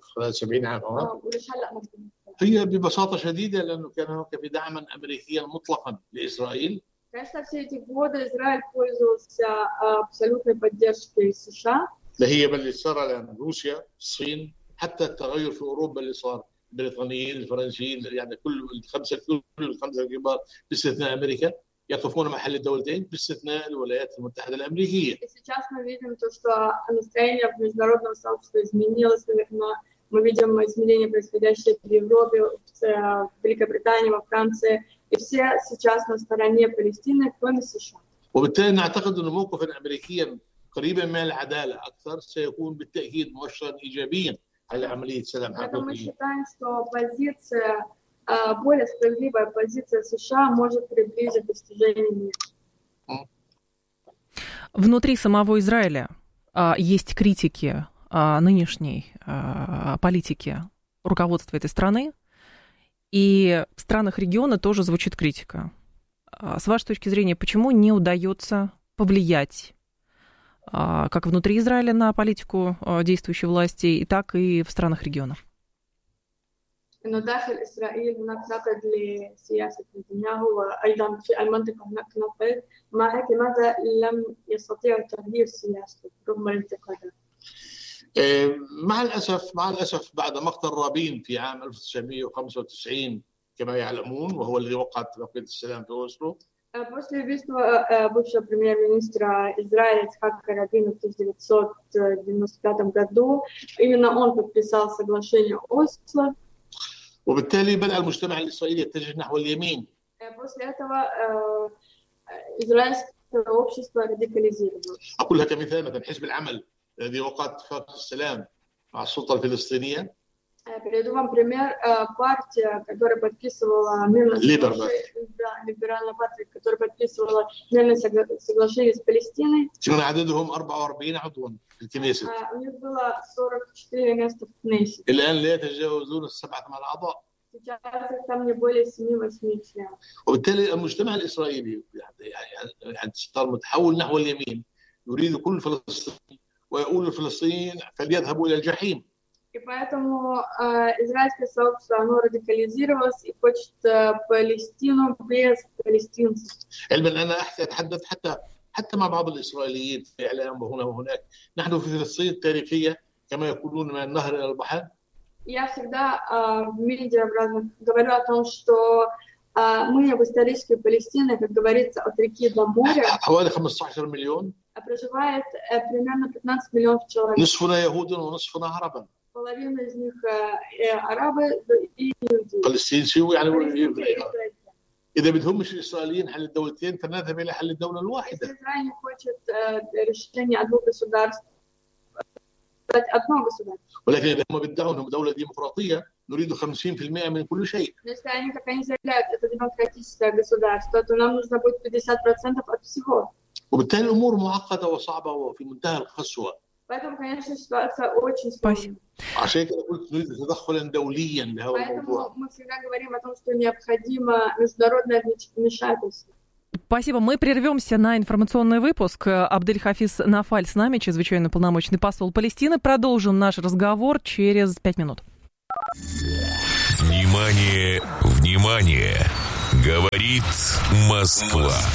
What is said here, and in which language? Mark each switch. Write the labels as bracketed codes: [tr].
[ru] Она [ar] ببساطة شديدة لأنه كان هناك في دعما أمريكيا مطلقا لإسرائيل. [ru] Конечно, все эти годы Израиль пользовался абсолютной поддержкой США. Да, [ar] هي باللي صار الآن روسيا، الصين، حتى التغير في أوروبا اللي صار، البريطانيين، الفرنسيين، يعني كل الخمسة الكبار باستثناء أمريكا يقفون محل الدولتين باستثناء الولايات المتحدة الأمريكية. [ru] Сейчас мы видим то, что настроение в международном сообществе изменилось, наверное. Мы видим изменения, происходящие в Европе, в Великобритании, во Франции. И все сейчас на стороне Палестины, кроме США. [ar] وبالتالي نعتقد أن موقف الأمريكي قريبا من العدالة أكثر سيكون بالتأكيد مؤشرا إيجابيا على عملية السلام. [ru] Поэтому мы считаем, что позиция, более справедливая позиция США может приблизить достижение мира. Внутри самого Израиля есть критики нынешней политики руководства этой страны, и в странах региона тоже звучит критика. С вашей точки зрения, почему не удается повлиять как внутри Израиля на политику действующей власти, так и в странах региона? Но даже Израиль, например, для сиясет Нетаньяху, айдам фи альмантиках на кнафэль, маэк и маза лам ясатир тагир сиясет, румма интеклада. [ar] مع الأسف بعد مقتل رابين في عام 1995 كما يعلمون وهو الذي وقع اتفاقية السلام في أوسلو. [ru] После убийства бывшего премьер-министра Израиля Ицхака Рабина в 1995 году именно он подписал соглашение Осло. [ar] وبالتالي بدأ المجتمع الإسرائيلي يتجه نحو اليمين. [ru] После этого израильское общество радикализировалось. [ar] أقولها كمثال مثلا حزب العمل. الذي وقع اتفاق السلام مع السلطة الفلسطينية. [ru] Приведу вам пример партия, которая подписывала либеральная партия, которая подписывала мирное соглашение с Палестиной. [ar] كان عددهم 44 عضوا في الكنيسة. [ru] У них было 44 места в Кнессет. [ar] الآن لا يتجاوزون 7-8 أعضاء. [ru] Сейчас их там не более 7-8 членов. [ar] وبالتالي المجتمع الإسرائيلي صار متحول نحو اليمين يريد كل فلسطين. ويقول الفلسطينيين فليذهبوا إلى الجحيم. [ru] поэтому израильское сообщество оно радикализировалось и хочет Палестину без палестинцев. [ar] علما أنا أتحدث حتى مع بعض الإسرائيليين في إعلام وهنا وهناك. نحن في فلسطين تاريخية كما يقولون من النهر إلى البحر. [ru] Я всегда в медиа в разных говорю о том, что мы в исторической Палестине, как говорится, от реки до моря. [ar] حوالي 15 مليون. [ru] Проживает примерно 15 миллионов человек. [ar] نصفنا يهود ونصفنا عربا. [ru] Половина из них арабы и иудеи. Палестинцы, [ar] يعني [ru] иудеи. [ar] إذا بدهمش الإسرائيليين حل الدولتين فنذهب إلى حل الدولة الواحدة. [ru] Если Израиль не хочет решения о двух государствах, стать одно государство. [ar] ولكن إذا هم بدعوا أنهم دولة ديمقراطية نريد 50% من كل شيء. [ru] Если они как они заявляют это демократическое государство, то нам нужно будет 50% от всего. [ar] وبالتالي الأمور معقدة وصعبة وفي منتهى القسوة. [ru] Поэтому, конечно, ситуация очень сложная. [ar] عشان كده قلت نريد تدخلا دوليا لهذا الموضوع. [ru] Поэтому мы всегда говорим о том, что необходимо международное вмешательство. Спасибо. Мы прервемся на информационный выпуск. Абдель-Хафиз Нафаль с нами, чрезвычайный полномочный посол Палестины. Продолжим наш разговор через 5 минут. Внимание, внимание! Говорит Москва.